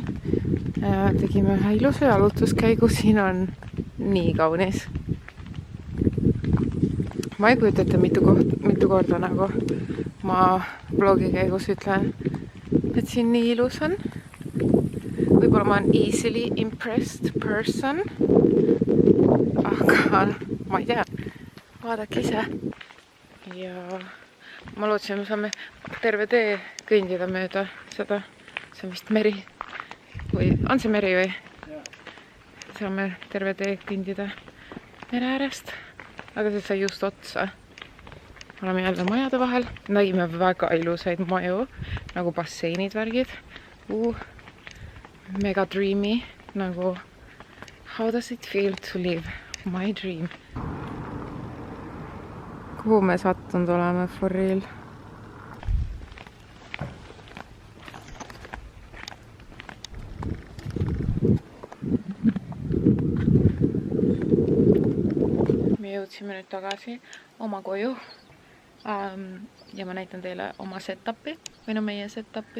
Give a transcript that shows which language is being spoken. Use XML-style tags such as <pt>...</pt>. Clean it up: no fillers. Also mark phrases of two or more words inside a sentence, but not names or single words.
<et>Tegime ühe ilusa jalutuskäigu. Siin on nii kaunis. Ma ei kujuta ette mitu korda nagu ma blogi käigus ütlen, et siin nii ilus on. Võib-olla ma olen</et> <en>easily impressed person.</en> <et>Aga ma ei tea. Vaadake ise. Ja ma lootsin, me saame terve tee kõndida mööda seda. See on vist meri. Või on see meri või? Saame terve tee kõndida mere äärest. Aga see sai just otsa. Oleme jälle majade vahel. Nägime väga ilusaid maju, nagu basseinid värgid.</et> <en>Mega dreamy.</en> <et>Nagu,</et> <en>how does it feel to live my dream?</en> <et>Kuhu me sattunud oleme</et> <en>for real?</en> <et>Me jõudsime nüüd tagasi oma koju ja ma näitan teile oma setupi või no meie setupi.</et>